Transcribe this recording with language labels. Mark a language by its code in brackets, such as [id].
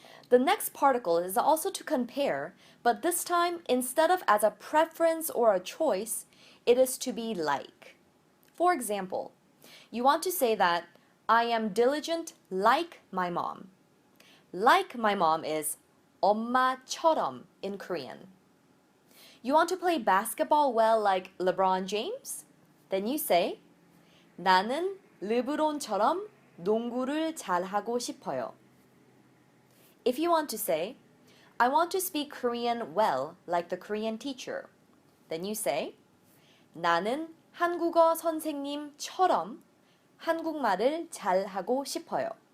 [en] The next particle is also to compare, but this time, instead of as a preference or a choice, it is to be like. For example, you want to say that I am diligent like my mom. Like my mom is 엄마처럼 in Korean. You want to play basketball well like LeBron James? Then you say [ko] 나는 르브론처럼 농구를 잘하고 싶어요. [en] If you want to say I want to speak Korean well like the Korean teacher, then you say [ko] 나는 한국어 선생님처럼 한국말을 잘하고 싶어요.